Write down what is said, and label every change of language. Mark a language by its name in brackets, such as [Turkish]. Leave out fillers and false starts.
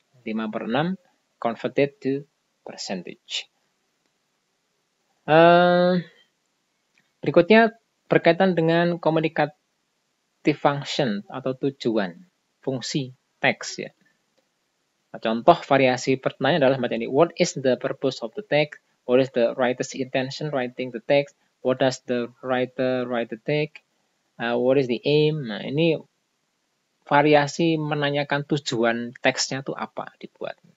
[English] 5/6 converted to percentage. [Indonesian] Berikutnya berkaitan dengan communicative function atau tujuan, fungsi teks ya. Nah, contoh variasi pertanyaan adalah macam ini. [English] What is the purpose of the text? What is the writer's intention writing the text? What does the writer write the text? What is the aim? [Indonesian] Nah, ini variasi menanyakan tujuan teksnya itu apa dibuat.